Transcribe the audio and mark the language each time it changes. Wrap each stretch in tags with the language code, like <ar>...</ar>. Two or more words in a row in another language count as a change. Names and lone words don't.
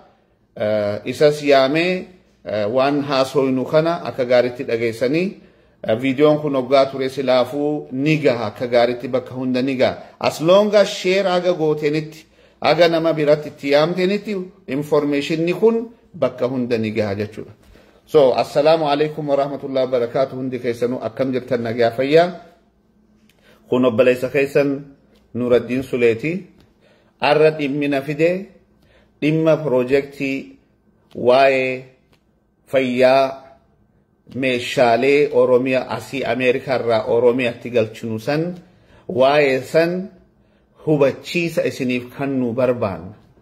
<om>Isas yaamee waan haasoynu kana akka gaariitti dhageessanii viidiyoon kun hoggaa ture silaafuu ni gaha akka gaariitti bakka hunda ni gaha.</om> <en>As long as</en> <om>sheer aga gootenitti aga nama biratti itti yaamtenitti informationni kun bakka hunda ni gaha jechuudha. So</om> <ar>السلام عليكم ورحمة الله وبركاته</ar> <om>hundi keessanuu akkam jirtan nagaa fayyaa. Kun obboleessa keessan Nuraddiin Suleeti. Arra dhimmina fide dhimma piroojeektii waa'ee fayyaa meeshaalee Oromiyaa asii Ameerikaa irraa Oromiyaatti galchinu san waa'ee san hubachiisa isiniif kan nu barbaanna.</om>